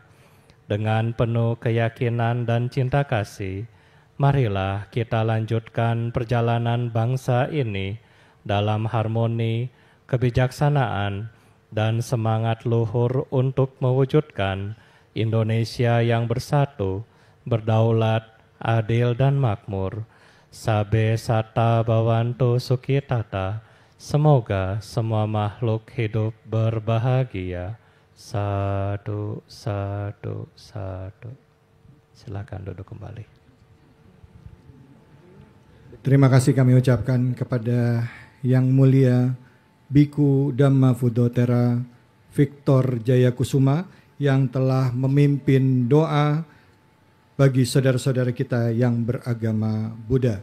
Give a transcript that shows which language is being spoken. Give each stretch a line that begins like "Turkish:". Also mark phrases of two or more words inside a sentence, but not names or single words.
Indonesian: Dengan penuh keyakinan dan cinta kasih, marilah kita lanjutkan perjalanan bangsa ini dalam harmoni, kebijaksanaan, dan semangat luhur untuk mewujudkan Indonesia yang bersatu, berdaulat, adil, dan makmur.
Pali: Sabe sata bawantu sukitata.
Indonesian: Semoga semua makhluk hidup berbahagia.
Pali: Sadu, sadu, sadu.
Indonesian: Silakan duduk kembali. Terima kasih kami ucapkan kepada Yang Mulia Biku Dhamma Fudotera Victor Jayakusuma yang telah memimpin doa bagi saudara-saudara kita yang beragama Buddha.